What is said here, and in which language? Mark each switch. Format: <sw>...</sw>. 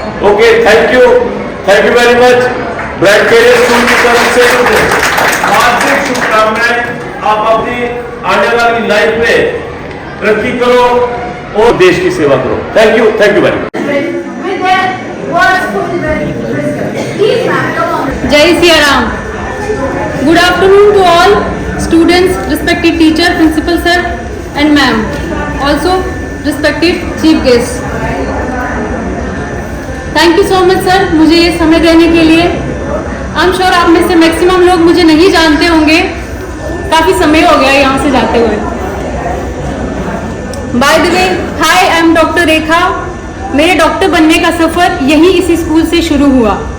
<en>Okay, thank you very much.</en> <hi>Bright career school की तरफ से हार्दिक शुभकामनाएं। आप अपनी आने वाली लाइफ में तरक्की करो, और देश की सेवा करो।</hi> <en>Thank you very much. with their words full with wisdom. Please, ma'am, come on.</en> <hi>Jai Siya Ram.</hi> <en>Good afternoon to all students, respected teacher, principal sir and ma'am. Also respected chief guests. Thank you so much sir</en> <hi>मुझे ये समय देने के लिए।</hi> <en>I am sure</en> <hi>आप में से maximum लोग मुझे नहीं जानते होंगे, काफ़ी समय हो गया यहाँ से जाते हुए।</hi> <en>By the way, hi, I am doctor Rekha.</en> <hi>मेरे डॉक्टर बनने का सफ़र यहीं इसी स्कूल से शुरू हुआ।</hi>